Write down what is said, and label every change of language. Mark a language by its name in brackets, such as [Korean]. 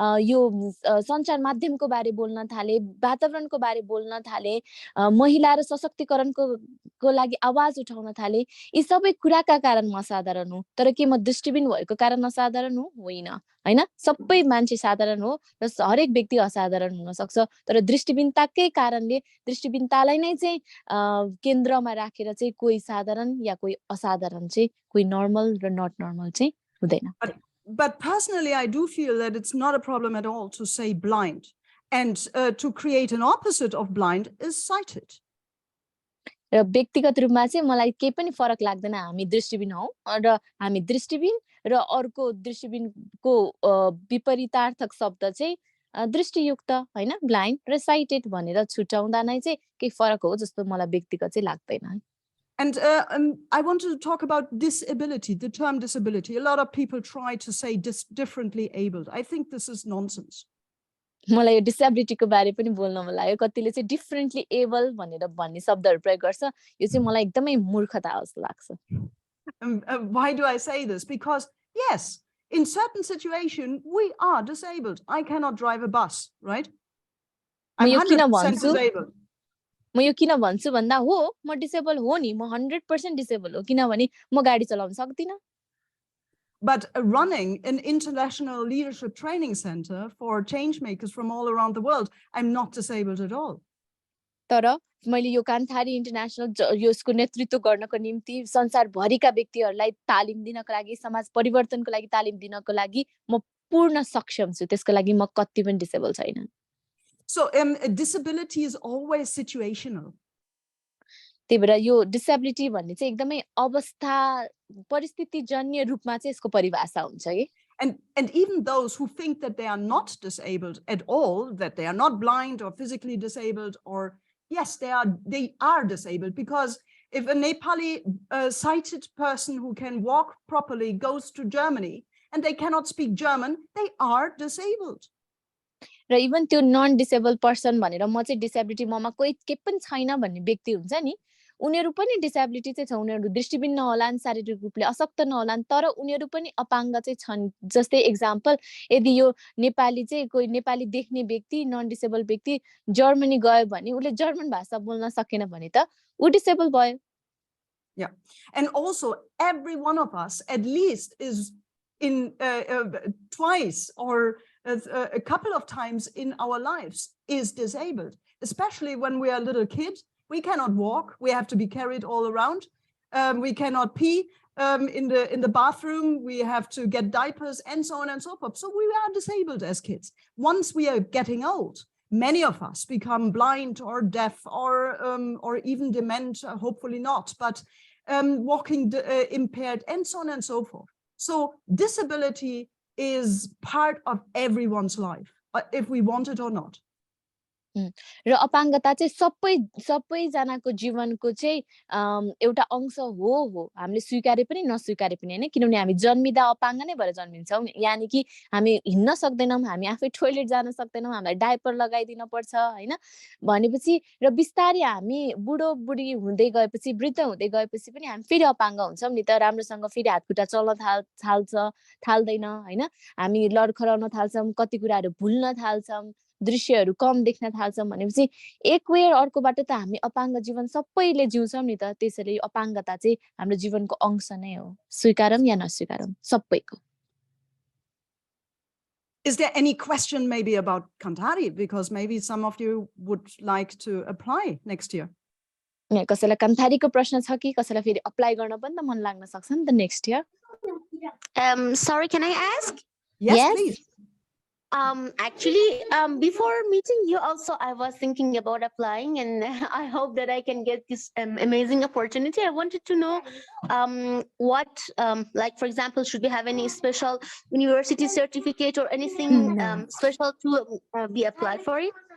[Nepali] यो सञ्चार माध्यमको बारे बोल्न थाले वातावरणको बारे बोल्न थाले महिला र सशक्तिकरणको लागि आवाज उठाउन थाले यी सबै कुराका कारण म असाधारण हुँ तर के म दृष्टिबिन भएको कारण असाधारण हुँ होइन हैन सबै मान्छे साधारण हो र हरेक व्यक्ति असाधारण हुन सक्छ तर दृष्टिबिनताकै कारणले दृष्टिबिनतालाई नै चाहिँ केन्द्रमा राखेर चाहिँ कोही साधारण या कोही असाधारण चाहिँ कोही [English] normal र not normal [Nepali] चाहिँ हुँदैन. [English] But personally, I do feel that it's not a problem at all to say blind. And to create an opposite of blind is sighted. [Nepali] र व्यक्तिगत रूपमा चाहिँ मलाई केही पनि फरक लाग्दैन हामी दृष्टिबिन हौ र हामी दृष्टिबिन र अर्को दृष्टिबिनको विपरीतार्थक शब्द चाहिँ दृष्टियुक्त हैन ब्लाइन्ड र साइटेड भनेर छुटाउँदा नै चाहिँ केही फरक हो जस्तो मलाई व्यक्तिगत चाहिँ लाग्दैन. [English] And I want to talk about disability, the term disability. A lot of people try to say differently abled. I think this is nonsense. [Nepali] मलाई यो डिसेबिलिटीको बारे पनि बोल्न मन लाग्यो कतिले चाहिँ डिफरेन्टली एबल भनेर भन्ने शब्दहरू प्रयोग गर्छ यो चाहिँ मलाई एकदमै मूर्खता जस्तो लाग्छ. [English] Why do I say this? Because yes, in certain situation we are disabled. I cannot drive a bus, right? I'm 100% disabled. [Nepali] म यो किन भन्छु भन्दा हो म डिसेबल हो नि म 100% डिसेबल हो किनभने म गाडी चलाउन सक्दिन. [English] But running an international leadership training center for change makers from all around the world, I'm not disabled at all. [Nepali] तर मैले यो कान्थारी इन्टरनेशनल यसको नेतृत्व गर्नको निम्ति संसारभरिका व्यक्तिहरूलाई तालिम दिनको लागि समाज परिवर्तनको लागि तालिम दिनको लागि म पूर्ण सक्षम छु त्यसको लागि म कति पनि डिसेबल छैन. [English] So disability is always situational. [Nepali] त्यही भएर यो डिसेबिलिटी भन्ने चाहिँ एकदमै अवस्था परिस्थितिजन्य रूपमा चाहिँ यसको परिभाषा हुन्छ कि. [English] And even those who think that they are not disabled at all, that they are not blind or physically disabled, or yes, they are disabled, because if a Nepali sighted person who can walk properly goes to Germany and they cannot speak German, they are disabled. [Nepali] र even त्यो [English] non disabled person [Nepali] भनेर म चाहिँ disability ममा कोही के पनि छैन भन्ने व्यक्ति हुन्छ नि उनीहरू पनि डिसेबिलिटी चाहिँ छ उनीहरू दृष्टिबिन नहोलान् शारीरिक रूपले अशक्त नहोलान् तर उनीहरू पनि अपाङ्ग चाहिँ छन्. जस्तै एक्जाम्पल यदि यो नेपाली चाहिँ कोही नेपाली देख्ने व्यक्ति नन डिसेबल व्यक्ति जर्मनी गयो भने उले जर्मन भाषा बोल्न सकेन भने त उ डिसेबल भयो. [English] Yeah, and also every one of us at least is in twice or a couple of times in our lives is disabled, especially when we are little kids. We cannot walk. We have to be carried all around. We cannot pee in the bathroom. We have to get diapers and so on and so forth. So we are disabled as kids. Once we are getting old, many of us become blind or deaf or even dement, hopefully not, but walking impaired and so on and so forth. So disability is part of everyone's life, if we want it or not. [Nepali] र अपाङ्गता चाहिँ सबैजनाको जीवनको चाहिँ एउटा अंश हो हामीले स्वीकारे पनि नस्वीकारे पनि हैन किनभने हामी जन्मिदा अपाङ्ग नै भएर जन्मिन्छौं यानी कि हामी हिँड्न सक्दैनौं हामी आफै टोयलेट जान सक्दैनौं हामीलाई डायपर लगाइदिन पर्छ हैन भनेपछि र बिस्तारै हामी बुढो बुढी हुँदै गएपछि वृद्ध हुँदै गएपछि पनि हामी फेरि अपाङ्ग हुन्छौं नि त राम्रोसँग फेरि हातखुट्टा चल्न थाल्दैन हैन हामी लडखराउन थाल्छौं कति कुराहरु भुल्न थाल्छौं दृश्यहरु कम देख्न थाल्छौं भनेपछि एक वे अर्कोबाट त हामी अपाङ्ग जीवन सबैले जिउँछौं नि त त्यसैले अपाङ्गता चाहिँ हाम्रो जीवनको अंश नै हो स्वीकारम या नस्वीकारम सबैको [English] Is there any question maybe about Kantari? Because maybe some of you would like to apply next year. [Nepali] कसैलाई कन्थारीको प्रश्न छ कि कसैलाई फेरि अप्लाई गर्न पनि त मन लाग्न सक्छ नि त [English] Next year Sorry, can I ask? Yes, please. Actually, before meeting you also, I was thinking about applying and I hope that I can get this amazing opportunity. I wanted to know what, like, for example, should we have any special university certificate or anything special to be applied for it?